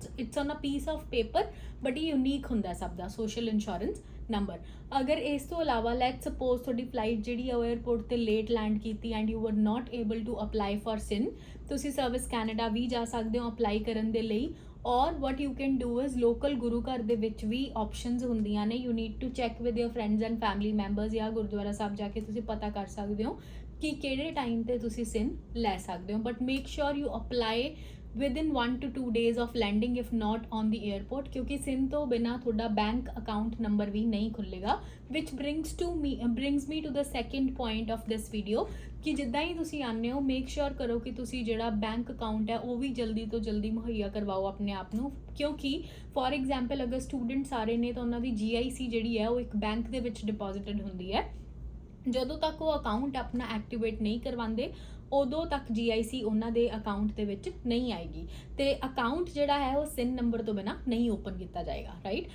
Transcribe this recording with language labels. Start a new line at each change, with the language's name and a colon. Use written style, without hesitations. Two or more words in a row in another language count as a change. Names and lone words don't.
English: it's on a piece of paper but
Punjabi: ਇਹ ਯੂਨੀਕ ਹੁੰਦਾ ਸਭ ਦਾ
English: social insurance number.
Punjabi: ਅਗਰ ਇਸ ਤੋਂ ਇਲਾਵਾ
English: let's suppose
Punjabi: ਤੁਹਾਡੀ ਫਲਾਈਟ ਜਿਹੜੀ ਹੈ ਉਹ 에ਅਰਪੋਰਟ ਤੇ
English: late land
Punjabi: ਕੀਤੀ
English: and you were not able to apply for SIN,
Punjabi: ਤੁਸੀਂ ਸਰਵਿਸ ਕੈਨੇਡਾ ਵੀ ਜਾ ਸਕਦੇ ਹੋ ਅਪਲਾਈ ਕਰਨ ਦੇ ਲਈ। ਔਰ
English: what you can do is
Punjabi: ਲੋਕਲ ਗੁਰੂ ਘਰ ਦੇ ਵਿੱਚ ਵੀ ਆਪਸ਼ਨਸ ਹੁੰਦੀਆਂ ਨੇ।
English: you need to check with your friends and family members
Punjabi: ਜਾਂ ਗੁਰਦੁਆਰਾ ਸਾਹਿਬ ਜਾ ਕੇ ਤੁਸੀਂ ਪਤਾ ਕਰ ਸਕਦੇ ਹੋ ਕਿ ਕਿਹੜੇ ਟਾਈਮ ਤੇ ਤੁਸੀਂ SIN ਲੈ ਸਕਦੇ ਹੋ।
English: but make sure you apply within 1 to 2 days of landing if not on the airport,
Punjabi: ਕਿਉਂਕਿ SIN ਤੋਂ ਬਿਨਾ ਤੁਹਾਡਾ
English: bank account number
Punjabi: ਵੀ ਨਹੀਂ ਖੁੱਲੇਗਾ।
English: which brings me to the second point of this video
Punjabi: ਕਿ ਜਿੱਦਾਂ ਹੀ ਤੁਸੀਂ ਆਉਂਦੇ ਹੋ
English: make sure
Punjabi: ਕਰੋ ਕਿ ਤੁਸੀਂ ਜਿਹੜਾ
English: bank account
Punjabi: ਹੈ ਉਹ ਵੀ ਜਲਦੀ ਤੋਂ ਜਲਦੀ ਮੁਹੱਈਆ ਕਰਵਾਓ ਆਪਣੇ ਆਪ ਨੂੰ, ਕਿਉਂਕਿ
English: for example
Punjabi: ਅਗਰ ਸਟੂਡੈਂਟਸ ਆ ਰਹੇ ਨੇ ਤਾਂ ਉਹਨਾਂ ਦੀ GIC ਜਿਹੜੀ ਹੈ ਉਹ ਇੱਕ ਬੈਂਕ ਦੇ ਵਿੱਚ ਡਿਪੋਜ਼ਿਟਡ ਹੁੰਦੀ ਹੈ। ਜਦੋਂ ਤੱਕ ਉਹ ਅਕਾਊਂਟ ਆਪਣਾ ਐਕਟੀਵੇਟ ਨਹੀਂ ਕਰਵਾਉਂਦੇ ਉਦੋਂ ਤੱਕ GIC ਉਹਨਾਂ ਦੇ ਅਕਾਊਂਟ ਦੇ ਵਿੱਚ ਨਹੀਂ ਆਏਗੀ ਤੇ ਅਕਾਊਂਟ ਜਿਹੜਾ ਹੈ ਉਹ SIN ਨੰਬਰ ਤੋਂ ਬਿਨਾ ਨਹੀਂ ਓਪਨ ਕੀਤਾ ਜਾਏਗਾ, ਰਾਈਟ।